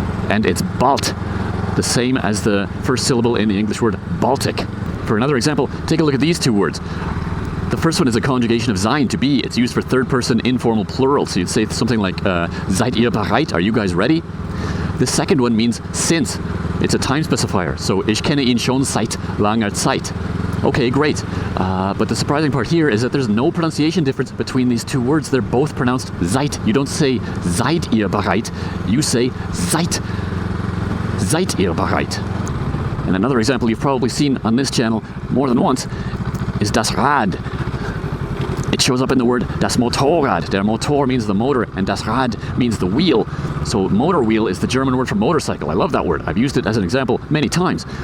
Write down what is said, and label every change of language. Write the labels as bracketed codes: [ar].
[en] And it's bald, the same as the first syllable in the English word Baltic. For another example, take a look at these two words. The first one is a conjugation of sein, to be. It's used for third person informal plural, so you'd say something like, [de] seid ihr bereit? [en] Are you guys ready? The second one means since. It's a time specifier, so [de] ich kenne ihn schon seit langer Zeit. [en] Okay, great. But the surprising part here is that there's no pronunciation difference between these two words. They're both pronounced seit. You don't say [de] seid ihr bereit, [en] you say seid ihr bereit. And another example you've probably seen on this channel more than once is das Rad. It shows up in the word das Motorrad. Der Motor means the motor, and das Rad means the wheel. So motor wheel is the German word for motorcycle. I love that word. I've used it as an example many times.